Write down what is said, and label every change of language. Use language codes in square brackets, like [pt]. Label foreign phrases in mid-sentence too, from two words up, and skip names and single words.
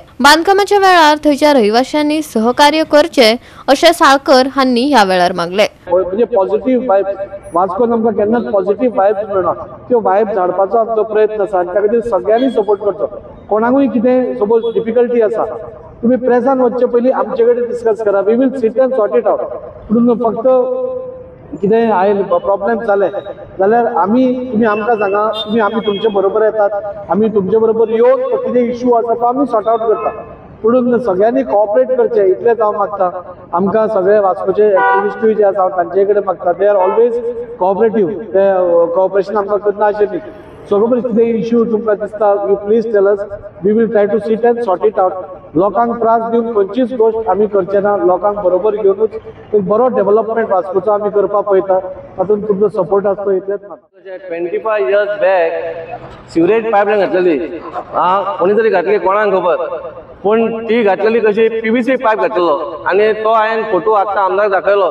[kok] बांदकामाच्या वेळार थंयच्या रहिवाशांनी सहकार्य करचे अशें साळकर हांनी ह्या वेळार मागले। म्हणजे [en] positive vibe [kok] वास्कोन आमकां केन्नाच [en] positive vibe [kok] मेळना, त्यो वायब झाडपाचो आमचो प्रयत्न आसा आनी त्या खातीर सगळ्यांनी सपोर्ट करचो। कोणाकूय कितें [en] suppose difficulty [kok] आसा तुम्ही प्रेसान वचचे पयलीं आमचे कडेन डिस्कस करा, [en] We will sit and sort it out. [kok] म्हणून फक्त कितें आयल प्रॉब्लेम जाले जाल्यार तुम्ही आमकां सांगा, आमी तुमचे बरोबर येतात, आमी तुमचे बरोबर येवन कितें इश्यू आसा तो आमी [en] sort out [kok] करता। म्हणून सगळ्यांनी कोऑपरेट करचे इतलेंच हांव मागता। आमकां सगळे वास्कोचे एक्टिविस्टूय जे आसा तांचे कडेन मागता, [en] they are always cooperative, [kok] ते कोऑपरेशन आमकां करना अशें न्ही। सगळे कितें इश्यू तुमकां दिसता [en] you please tell us, we will try to sit and sort it out. [kok] लोकांक त्रास दिवन खंयचीच गोष्ट आमी करचे ना, लोकांक बरोबर घेवनूच एक बरो डेव्हलपमेंट वास्कोचो आमी करपाक पळयता। तातूंत तुमचो सपोर्ट आसतो इतलेंच मागता। [en] 25 years back sewerage pipeline [kok] घातलेली, कोणी तरी घातली कोणाक खबर, पण ती घातलेली कशी [en] PVC pipe [kok] घातलेलो आणि तो हांवें फोटो आत्तां आमदार दाखयलो।